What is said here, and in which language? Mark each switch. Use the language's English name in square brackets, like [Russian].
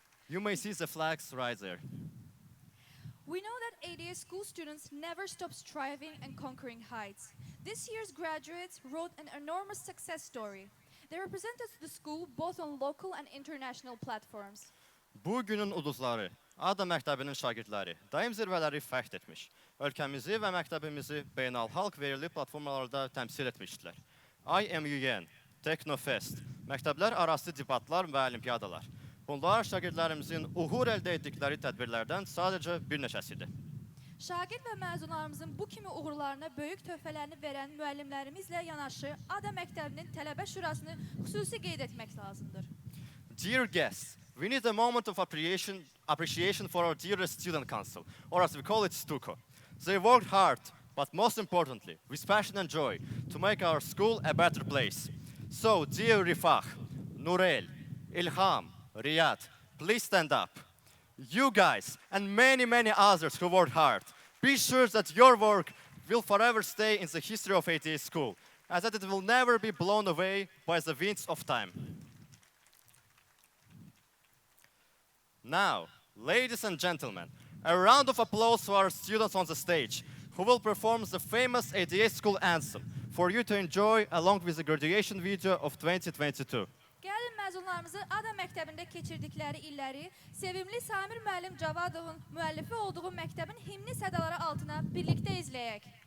[English] You may see the flags right there. We know that ADA school students never stop striving and conquering heights. This year's graduates wrote an enormous success story. They represented the school both on local and international platforms. [Azerbaijani] Bu günün ulduzları, ADA məktəbinin şagirdləri daim zirvələri fəxr etmiş, ölkəmizi və məktəbimizi beynəlxalq verili platformalarda təmsil etmişdilər. IMUN, Teknofest, məktəblər arası debatlar və olimpiyadalar. Bunlar şagirdlərimizin uğur əldə etdikləri tədbirlərdən sadəcə bir neçəsidir. Şagird və məzunlarımızın bu kimi uğurlarına böyük töhfələrini verən müəllimlərimizlə yanaşı ADA məktəbinin tələbə şurasını xüsusi qeyd etmək lazımdır. [English] Dear guests, we need a moment of appreciation for our dearest student council, or as we call it, STUCO. They worked hard, but most importantly, with passion and joy, to make our school a better place. So, dear Rifah, Nurel, Ilham, Riyad, please stand up. You guys, and many, many others who worked hard, be sure that your work will forever stay in the history of ATA school, and that it will never be blown away by the winds of time. Now, ladies and gentlemen, a round of applause for our students on the stage, who will perform the famous ATA school anthem for you to enjoy along with the graduation video of 2022. [Azerbaijani] Gəlin məzunlarımızı ADA məktəbində keçirdikləri illəri sevimli Samir müəllim Cavadovun müəllifi olduğu məktəbin himni sədaları altına birlikdə izləyək.